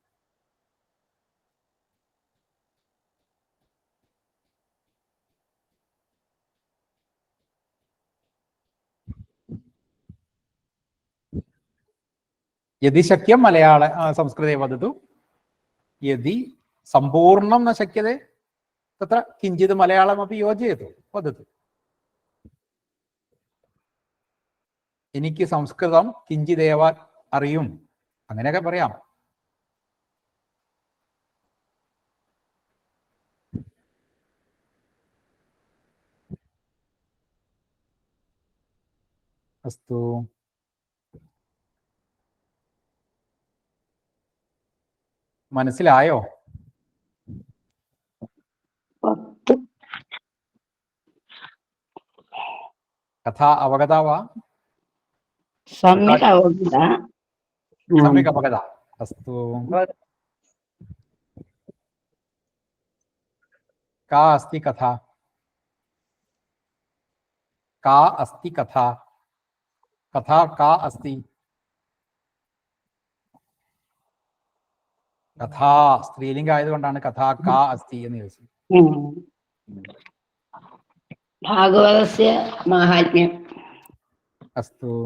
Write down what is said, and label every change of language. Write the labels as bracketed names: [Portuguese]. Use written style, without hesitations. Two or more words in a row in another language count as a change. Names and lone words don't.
[Sanskrit] यदि शक्यं संस्कृते वदतु। यदि सम्पूर्णं न शक्यते तत्र किञ्चित् मलयाळमपि योजयतु, वदतु। [Malayalam] എനിക്ക് സംസ്കൃതം കിഞ്ചിദേവ അറിയും, അങ്ങനെയൊക്കെ പറയാം. അസ്തു, മനസ്സിലായോ? [Sanskrit] കഥ അവഗത വാ? सम्यक् अवगता। सम्यक् अवगता। अस्तु, का अस्ति कथा? का अस्ति कथा? कथा का अस्ति? कथा स्त्रीलिंग [Malayalam] आयതുകൊണ്ടാണ് [Sanskrit] कथा का अस्ति [Malayalam] എന്ന് ചോദിച്ചത്. [Sanskrit] भागवतस्य माहात्म्यम्। अस्तु,